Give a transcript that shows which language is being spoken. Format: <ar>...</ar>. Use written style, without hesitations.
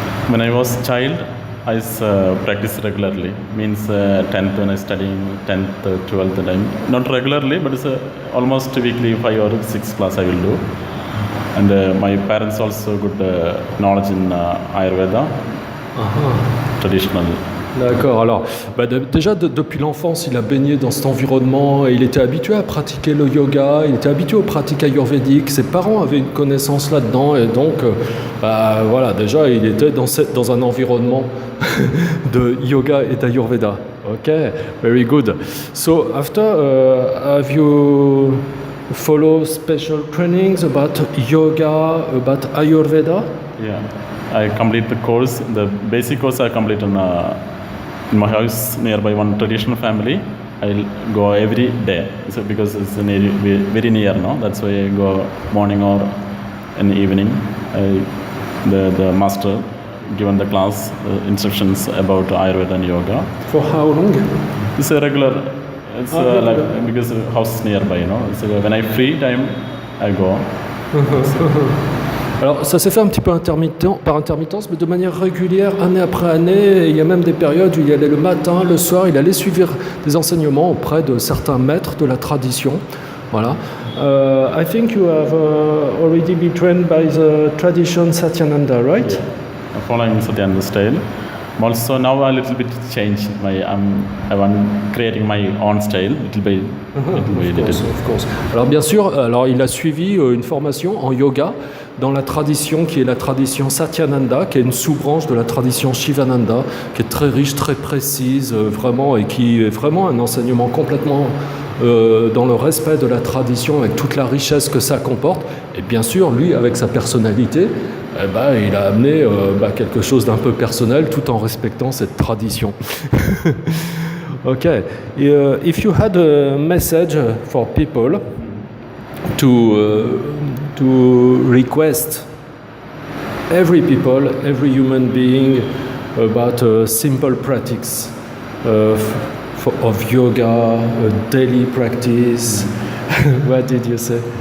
<en>When I was a child, I practiced regularly. Means 10th when I studying 10th, 12th time. Not regularly, but it's almost weekly 5 or 6 class I will do. And my parents also good knowledge in Ayurveda, traditional.</en> <fr>D'accord, alors déjà depuis l'enfance il a baigné dans cet environnement et il était habitué à pratiquer le yoga, il était habitué aux pratiques ayurvédiques, ses parents avaient une connaissance là-dedans et donc voilà, déjà il était dans un environnement de yoga et d'ayurveda.</fr> <en>Ok, very good. So after, have you follow special trainings about yoga, about Ayurveda? Yeah, I complete the course, the basic course I complete in my house nearby one traditional family. I'll go every day because it's very near now. That's why I go morning or in the evening. The master given the class instructions about Ayurveda and yoga. For how long? It's a regular. It's like because the house is nearby, you know. So when I free time, I go.</en> <fr>Alors ça s'est fait un petit peu par intermittence, mais de manière régulière, année après année. Il y a même des périodes où il y allait le matin, le soir, il allait suivre des enseignements auprès de certains maîtres de la tradition. Voilà.</fr> <en>I think you have already been trained by the tradition Satyananda, right? Yeah. Following Satyananda style. Also now a little bit change I'm creating my own style Of course.</en> <fr>Alors bien sûr, il a suivi une formation en yoga dans la tradition qui est la tradition Satyananda, qui est une sous-branche de la tradition Shivananda, qui est très riche, très précise, vraiment, et qui est vraiment un enseignement complètement dans le respect de la tradition, avec toute la richesse que ça comporte. Et bien sûr, lui, avec sa personnalité, il a amené quelque chose d'un peu personnel tout en respectant cette tradition.</fr> <en>Okay, if you had a message for people to request every human being about a simple practice of yoga, a daily practice, what did you say?</en>